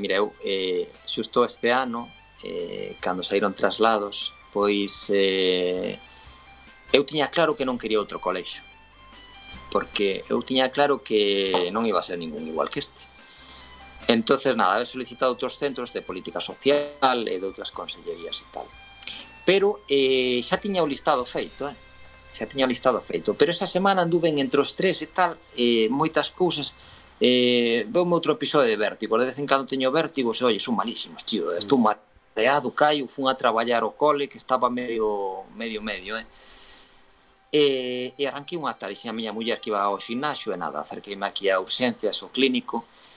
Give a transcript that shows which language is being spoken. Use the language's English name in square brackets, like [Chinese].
[Galician] Mira, eu xusto este ano, cando saíron traslados, pois eu tiña claro que non quería outro colexio, porque eu tiña claro que non iba a ser ningún igual que este. [Spanish] Entonces, nada, he solicitado otros centros de política social, de otras consellerías y tal. [Galician] Pero xa tiña o listado feito, xa tiña o listado feito. Pero esa semana anduve entre os tres e tal, moitas cousas. Veume outro episodio de vértigo. De vez en cando teño vértigo, se oye, son malísimos, tío. Estou mareado, caio, fun a traballar o cole, que estaba medio, e arranquei unha tal, e a miña muller que iba ao xinaxo, e nada, acerqueime aquí a urxencias, o clínico.